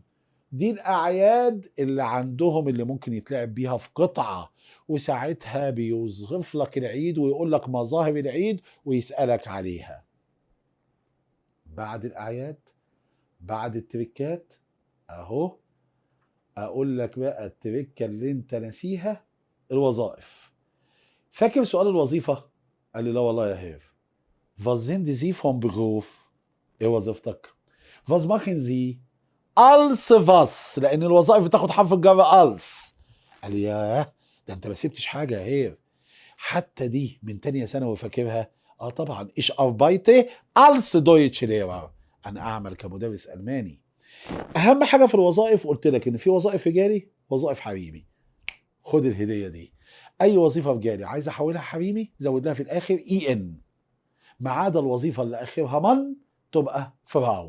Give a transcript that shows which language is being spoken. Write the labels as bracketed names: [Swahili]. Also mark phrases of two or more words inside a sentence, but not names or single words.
[Arabic] دي الأعياد اللي عندهم اللي ممكن يتلعب بيها في قطعة، وساعتها بيوصف لك العيد ويقول لك مظاهر العيد ويسألك عليها. بعد الأعياد، بعد التركات، أهو اقول لك بقى التركه اللي انت ناسيها: الوظائف. فاكر سؤال الوظيفه؟ قال لي لا والله يا هير. [German] Was sind Sie vom Beruf؟ [Arabic] ايه وظيفتك؟ [German] Was machen Sie؟ als was، [Arabic] لان الوظائف بتاخد حرف الجر als. قال لي ياه، ده انت ما سبتش حاجه يا هير، حتى دي من تانية ثانوي فاكرها. اه طبعا، [German] ich arbeite als Deutschlehrer، [Arabic] انا اعمل كمدرس الماني. اهم حاجه في الوظائف قلت لك ان في وظائف رجالي، وظائف حريمي. خد الهديه دي: اي وظيفه رجالي عايز احولها حريمي زود لها في الاخر اي ان، ما عدا الوظيفه اللي اخرها من تبقى فراو.